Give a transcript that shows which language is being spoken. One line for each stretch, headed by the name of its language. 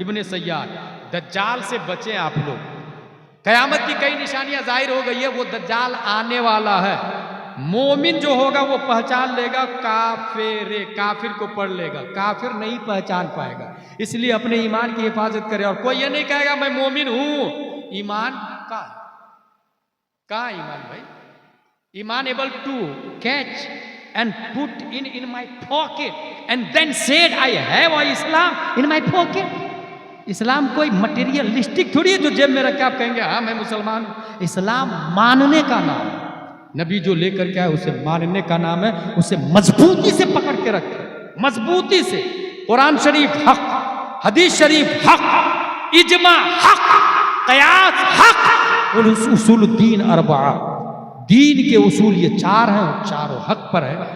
Hindi: इब्ने सय्याद, दज्जाल से बचे आप लोग, कयामत की कई निशानियां जाहिर हो गई है, वो दज्जाल आने वाला है। मोमिन जो होगा वो पहचान लेगा, काफिर को पढ़ लेगा, काफिर नहीं पहचान पाएगा। इसलिए अपने ईमान की हिफाजत करे। और कोई ये नहीं कहेगा मैं मोमिन हूं। ईमान का ईमान भाई?
English: ईमान able to catch and put in my pocket and then said I have Islam in my pocket.
Hindi: इस्लाम कोई मटेरियलिस्टिक थोड़ी है जो जेब में रख के आप कहेंगे हाँ मैं मुसलमान हूं। इस्लाम मानने का नाम है। नबी जो लेकर के आए उसे मानने का नाम है। उसे मजबूती से पकड़ के रखे, मजबूती से। कुरान शरीफ हक, हदीस शरीफ हक, इजमा हक, कयास हक, और उसूलुद्दीन अरबा, दीन के उसूल ये चार हैं, चारों हक पर है।